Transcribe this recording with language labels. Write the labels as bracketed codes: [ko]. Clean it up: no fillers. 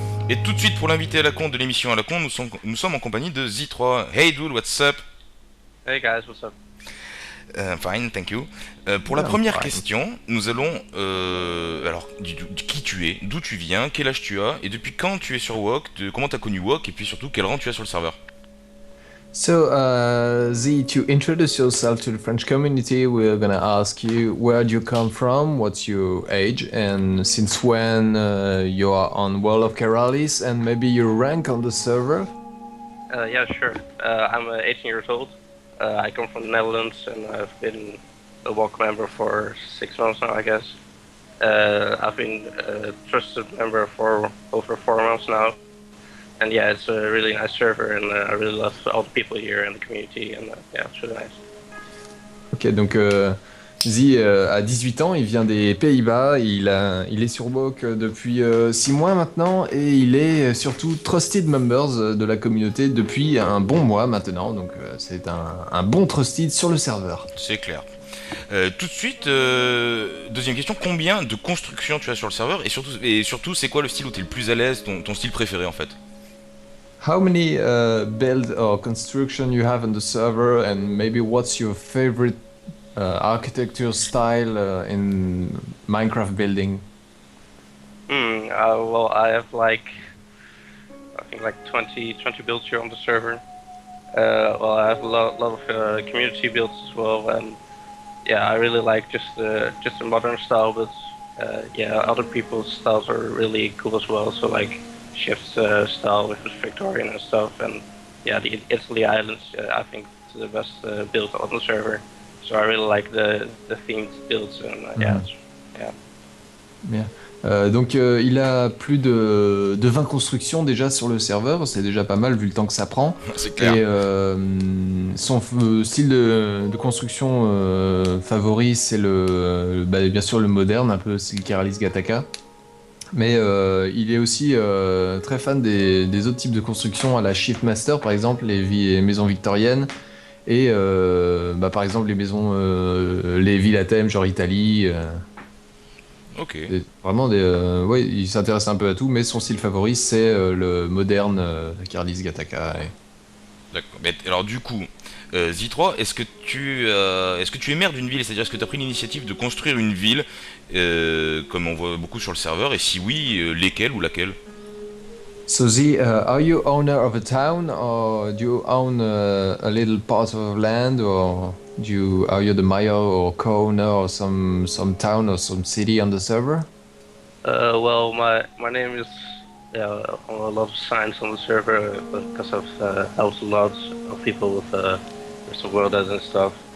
[fr] Et tout de suite pour l'invité à la con de l'émission à la con, nous sommes en compagnie de Z3. [en] Hey dude, what's up? Hey guys, what's up? Fine, thank you. [fr] Pour la [en] I'm [fr] première [en] fine. [fr] question, nous allons alors qui tu es, d'où tu viens, quel âge tu as et depuis quand tu es sur WoK, comment tu as connu WoK et puis surtout quel rang tu as sur le serveur. [en] So, Z, to introduce yourself to the French community, we're gonna ask you where do you come from, what's your age, and since when you are on World of Keralis, and maybe your rank on the server. Yeah, sure. I'm 18 years old. I come from the Netherlands, and I've been a WOC member for 6 months now, I guess. I've been a trusted member for over 4 months now. And yeah, it's a really nice server, and I really love all the people here and the community, and yeah, it's really nice. [fr] Ok, donc Z a 18 ans, il vient des Pays-Bas, il est sur WoC depuis 6 mois maintenant, et il est surtout Trusted Members de la communauté depuis un bon mois maintenant, donc c'est un bon Trusted sur le serveur. C'est clair. Tout de suite, deuxième question, combien de constructions tu as sur le serveur et surtout c'est quoi le style où tu es le plus à l'aise, ton style préféré en fait? [en] How many build or construction you have on the server, and maybe what's your favorite architecture style in Minecraft building? Well, I have I think like 20 builds here on the server. Well, I have a lot of community builds as well, and yeah, I really like just the modern style, but yeah, other people's styles are really cool as well. So like Shift's style with Victorian and stuff, and yeah, the Italy Islands, I think it's the best build on the server. So I really like the themed builds, and yeah, yeah. [fr] Bien. Donc il a plus de 20 constructions déjà sur le serveur, c'est déjà pas mal vu le temps que ça prend. C'est clair. Et son style de construction favori, c'est bien sûr le moderne, un peu style Keralis Gataka. Mais il est aussi très fan des autres types de constructions à la Shiftmaster, par exemple, les maisons victoriennes. Et par exemple les villes à thème, genre Italie. Ok. Vraiment ouais, il s'intéresse un peu à tout, mais son style favori c'est le moderne Keralis Gataka. D'accord. Mais alors du coup, Z3, est-ce que tu es maire d'une ville, c'est-à-dire est-ce que tu as pris l'initiative de construire une ville, comme on voit beaucoup sur le serveur, et si oui, lesquelles ou laquelle? [en] So Z, are you owner of a town, or do you own a little part of land, or are you the mayor or co-owner or some town or some city on the server? Well, my name is on a lot of signs on the server because I've helped a lot of people with some world and stuff.